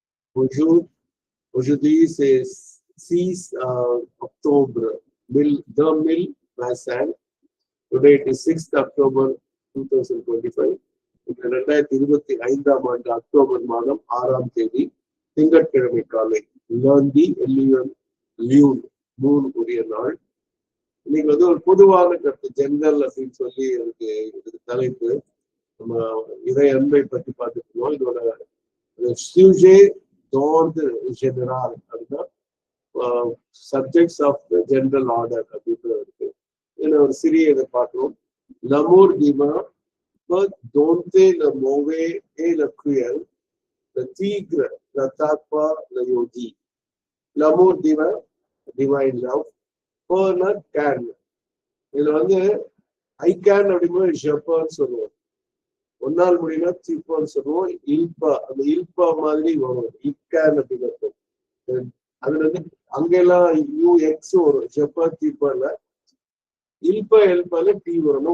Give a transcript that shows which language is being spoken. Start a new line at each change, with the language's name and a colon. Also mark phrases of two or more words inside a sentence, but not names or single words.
French: Aujourd'hui, c'est 6 Octobre 2025.
English: Today it is 6th October 2025.
Tamil: 2025 ஆண்டு அக்டோபர் மாதம் 6ஆம் தேதி திங்கட்கிழமை காலை லேர்ன் மூன் உரிய நாள். இன்னைக்கு வந்து ஒரு பொதுவான கருத்து ஜெனரல் அப்படின்னு சொல்லி இதுக்கு தலைப்பு. நம்ம இறை அன்பை பற்றி பார்த்துருக்கோம். இதோட சுஜே
French: d'ordre général
Tamil: அப்படின்னா
English: subjects of the general order
Tamil: அப்படின்னு இருக்கு. இதுல ஒரு சிறிய இதை பார்க்கிறோம்.
French: l'amour divin peut dompter le mauvais et le cruel, le tigre n'attaque pas le yogi. L'amour divin,
English: divine love,
French: peut
English: not can.
Tamil: இதுல வந்து
English: I can
Tamil: அப்படிங்கும்போது ஜப்பான்னு சொல்லுவோம். ஒன்னால் முடியும்னா தீப்பான்னு சொல்லுவோம். இல்பா, அந்த இல்பா மாதிரி வரும். இக்கேன் அப்படிங்கிறது அதுல வந்து அங்கெல்லாம் யூஎக்ஸ் வரும்.
French: je peux tu peux il peut elle peut
Tamil: டி வரும்.